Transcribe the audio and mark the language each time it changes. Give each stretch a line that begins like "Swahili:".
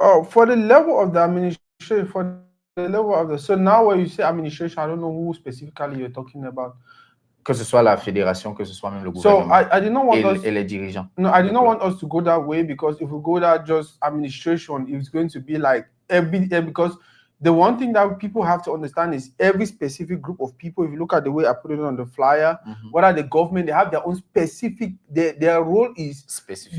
English: For the level of the administration, so now when you say administration, I don't know who specifically you're talking about.
French: Que ce soit la fédération, que ce soit même le gouvernement.
English: So I did not want
French: et les dirigeants.
English: No, I did not want us to go that way, because if we go that just administration, it's going to be like because the one thing that people have to understand is every specific group of people, if you look at the way I put it on the flyer, whether the government, they have their own specific, their role is specific.